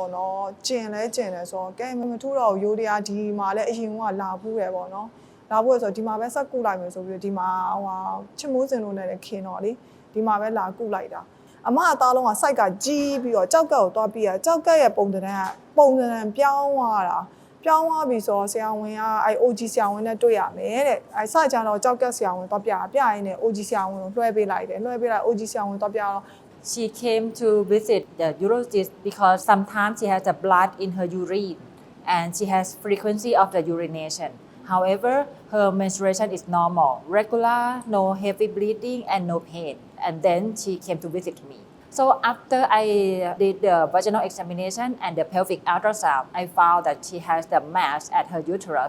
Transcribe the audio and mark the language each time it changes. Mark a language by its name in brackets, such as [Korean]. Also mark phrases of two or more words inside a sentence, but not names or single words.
[Burmese] ပေါ့နော်ကျင်လဲကျင်တယ်ဆိုတော့ကဲမထူးတော့ရိုးတရားဒီမှာလဲအရင်ကလာဘူးတယ်ပေါ့နော်လာဘူးဆိုတော့ဒီမှာပဲဆက်ကုလိုက်မယ်ဆိုပြီးဒီမှာချစ်မိုးစင်လို့လည်းခင်တော့လေဒီမှာပဲလာကုလိုက်တာအမအသားလုံးကစိုက်ကကြီးပြီးတော့ကြောက်ကက်ကိုသွားပြီးကြောက်ကက်ရဲ့ပုံသဏ္ဍာန်ပြောင်းသွားတာပြောင်းသွားပြီဆိုတော့ဆရာဝန်ကအဲ့ OG ဆရာဝန်နဲ့တွေ့ရမယ်တဲ့အဲ့စကြတော့ကြောက်ကက်ဆရာဝန်တော့ပြရင်းနဲ့ OG ဆရာဝန်ကိုလွှဲပေးလိုက်တယ်လွှဲပေးလိုက် OG ဆရာဝန်တော့ပြတော့ [English] She came to visit the urologist because sometimes she has the blood in her urine and she has frequency of the urination. However, her menstruation is normal, regular, no heavy bleeding and no pain. And then she came to visit me. So after I did the vaginal examination and the pelvic ultrasound, I found that she has the mass at her uterus.